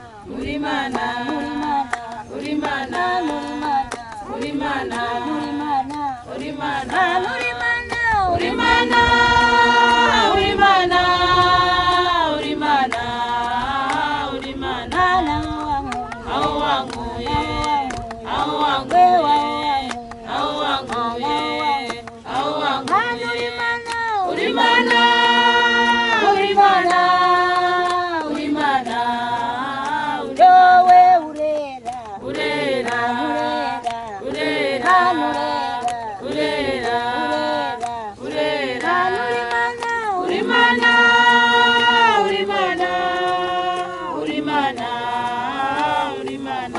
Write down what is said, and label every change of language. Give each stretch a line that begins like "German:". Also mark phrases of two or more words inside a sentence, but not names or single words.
Kinyarwanda: uri mana uri mana uri mana uri mana uri mana uri mana uri mana uri mana uri mana uri mana
Swahili: au wangu ye au wangu
Kinyarwanda: au wangu ye au wangu uri mana uri mana uri mana uri mana yowe urera urera urera urera urera uri mana uri mana uri mana uri mana